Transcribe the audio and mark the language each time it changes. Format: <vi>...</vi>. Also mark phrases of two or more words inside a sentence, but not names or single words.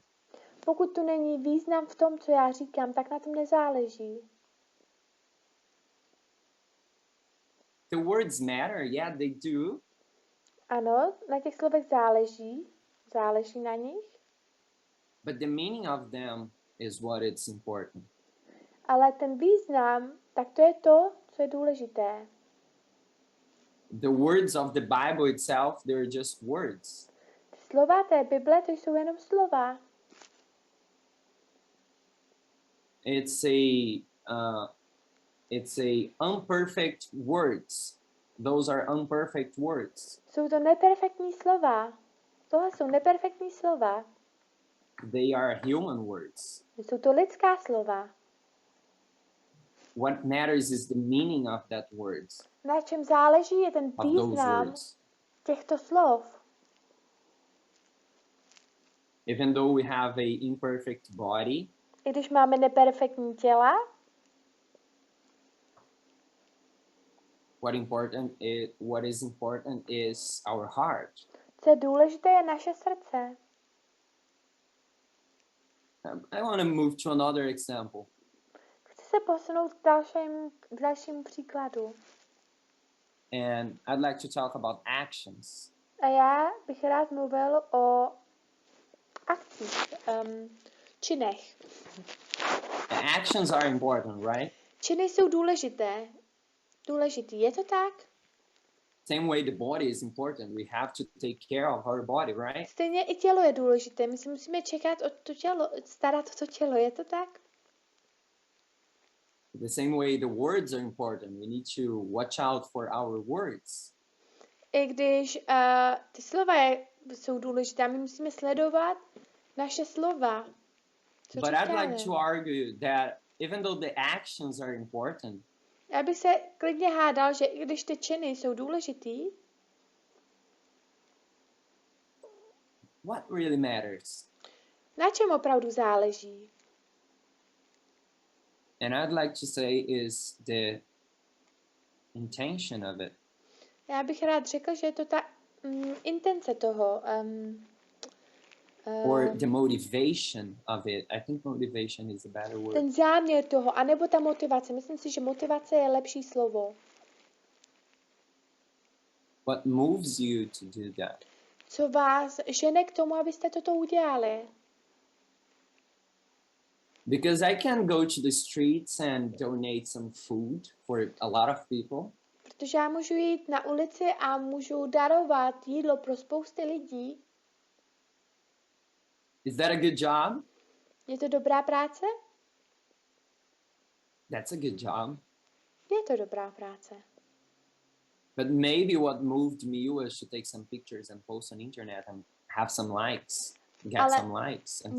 <cs>Pokud tu není význam v tom, co já říkám, tak na tom nezáleží.</cs> <en>The words matter, yeah, they do.</en> <cs>Ano, na těch slovech záleží na nich.</cs> <en>But the meaning of them is what it's important.</en> <cs>Ale ten význam, tak to je to, co je důležité.</cs> <en>The words of the Bible itself, they're just words.</en> <cs>Slova té Bible, to jsou jenom slova.</cs> <en>It's a unperfect words. Those are unperfect words.</en> <cs>Jsou to neperfektní slova. Tohle jsou neperfektní slova.</cs> <en>They are human words.</en> <cs>Jsou to lidská slova.</cs> <en>What matters is the meaning of that words.</en> <cs>Na čem záleží je ten</cs> <en>Of those</en> <cs>význam</cs> <en>words.</en> <cs>těchto slov.</cs> <en>Even though we have a imperfect body,</en> <cs>I když máme neperfektní těla,</cs> <en>what is important is our heart.</en> <cs>co je důležité, je naše srdce.</cs> <en>I want to move to another example.</en> <cs>Chci se posunout k dalšímu příkladu.</cs> <en>And I'd like to talk about actions.</en> <cs>A já bych rád mluvil o akcích, činech.</cs> <en>Actions are important, right?</en> <cs>Činy jsou důležitý, je to tak?</cs> <en>Same way the body is important. We have to take care of our body, right?</en> <cs>Stejně i tělo je důležité. My si musíme starat o to tělo, je to tak?</cs> <en>The same way the words are important. We need to watch out for our words.</en> <cs>I když ty slova jsou důležité, my musíme sledovat naše slova. Co But říkáme?</cs> <en>I'd like to argue that even though the actions are important,</en> <cs>Já bych se klidně hádal, že i když ty činy jsou důležitý,</cs> <en>what really matters?</en> <cs>na čem opravdu záleží?</cs> <en>And I'd like to say is the intention of it.</en> <cs>Já bych rád řekl, že je to ta intence toho.</cs> <en>Or the motivation of it. I think motivation is a better word.</en> <cs>Ten záměr toho, anebo ta motivace. Myslím si, že motivace je lepší slovo.</cs> <en>What moves you to do that?</en> <cs>Co vás žene k tomu, abyste toto udělali?</cs> <en>Because I can go to the streets and donate some food for a lot of people.</en> <cs>Protože já můžu jít na ulici a můžu darovat jídlo pro spousty lidí.</cs> <en>Is that a good job?</en> <cs>Je to dobrá práce?</cs> <en>That's a good job.</en> <cs>Je to dobrá práce.</cs> <en>But maybe what moved me was to take some pictures and post on internet and have some likes, get some likes and</en>